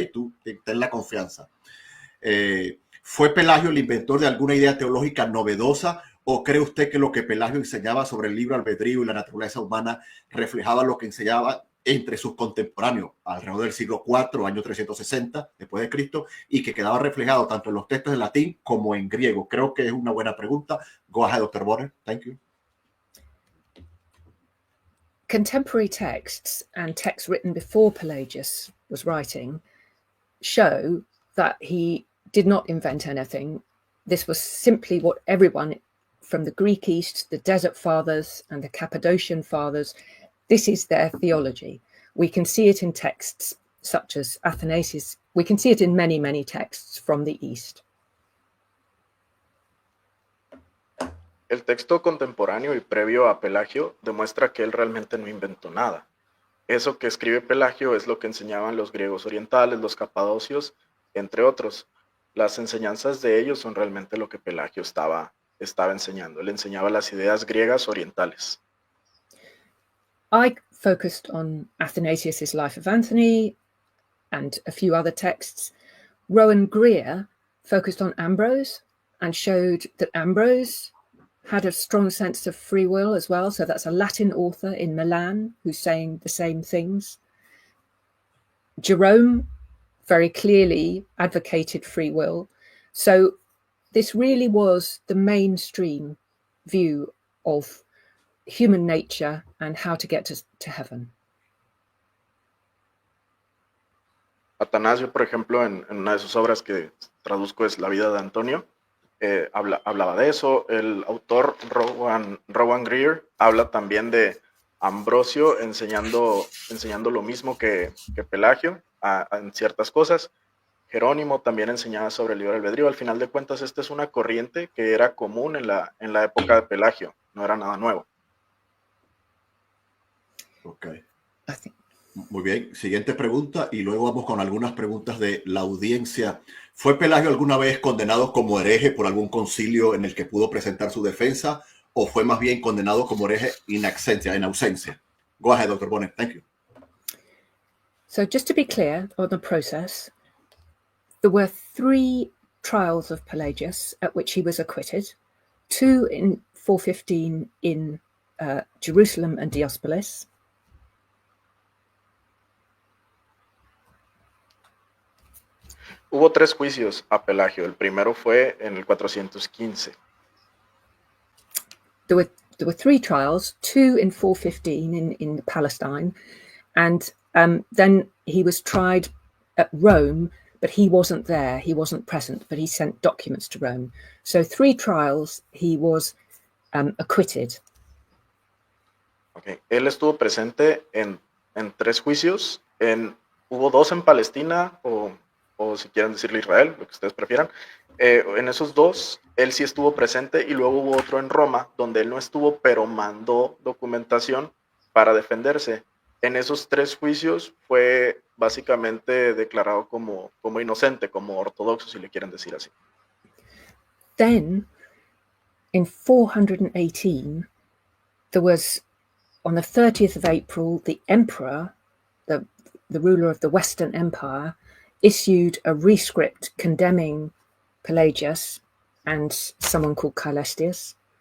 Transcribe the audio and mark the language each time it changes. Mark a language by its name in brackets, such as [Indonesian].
[Spanish] Tú ten la confianza. ¿Fue Pelagio el inventor de alguna idea teológica novedosa o cree usted que lo que Pelagio enseñaba sobre el libre albedrío y la naturaleza humana reflejaba lo que enseñaba entre sus contemporáneos alrededor del siglo IV, año 360 después de Cristo, y que quedaba reflejado tanto en los textos en latín como en griego? Creo que es una buena pregunta. [English] Go ahead, Dr. Bonner. Thank you. Contemporary texts and texts written before Pelagius was writing show that he did not invent anything. This was simply what everyone from the Greek East, the Desert Fathers and the Cappadocian Fathers, this is their theology. We can see it in texts such as Athanasius. We can see it in many, many texts from the East. [Spanish] El texto contemporáneo y previo a Pelagio demuestra que él realmente no inventó nada. Eso que escribe Pelagio es lo que enseñaban los griegos orientales, los capadocios, entre otros. Las enseñanzas de ellos son realmente lo que Pelagio estaba enseñando. Él enseñaba las ideas griegas orientales. [English] I focused on Athanasius' Life of Anthony and a few other texts. Rowan Greer focused on Ambrose and showed that Ambrose had a strong sense of free will as well. So that's a Latin author in Milan who's saying the same things. Jerome very clearly advocated free will. So this really was the mainstream view of human nature and how to get to heaven. [Spanish] Atanasio, por ejemplo, en una de sus obras que traduzco es La vida de Antonio, hablaba de eso. El autor Rowan Greer habla también de Ambrosio enseñando lo mismo que Pelagio en ciertas cosas. Jerónimo también enseñaba sobre el libre albedrío. Al final de cuentas, esta es una corriente que era común en la época de Pelagio, no era nada nuevo. Ok. Muy bien, siguiente pregunta y luego vamos con algunas preguntas de la audiencia. ¿Fue Pelagio alguna vez condenado como hereje por algún concilio en el que pudo presentar su defensa o fue más bien condenado como hereje en ausencia? [English] Go ahead, Dr. Bonnet. Thank you. So just to be clear on the process, there were 3 trials of Pelagius at which he was acquitted, 2 in 415 in Jerusalem and Diospolis. [Spanish] Hubo 3 juicios a Pelagio. El primero fue en el 415. [English] There were 3 trials, 2 in 415 in Palestine, and then he was tried at Rome, but he wasn't there. He wasn't present, but he sent documents to Rome. So 3 trials, he was acquitted. Okay. [Spanish] Él estuvo presente en 3 juicios. Hubo 2 en Palestina o si quieren decirle Israel, lo que ustedes prefieran. En esos 2, él sí estuvo presente y luego hubo otro en Roma, donde él no estuvo, pero mandó documentación para defenderse. En esos 3 juicios fue básicamente declarado como inocente, como ortodoxo, si le quieren decir así. [English] Then, in 418, there was, on the 30th of April, the emperor, the ruler of the Western Empire, issued a rescript condemning Pelagius and someone called Caelestius.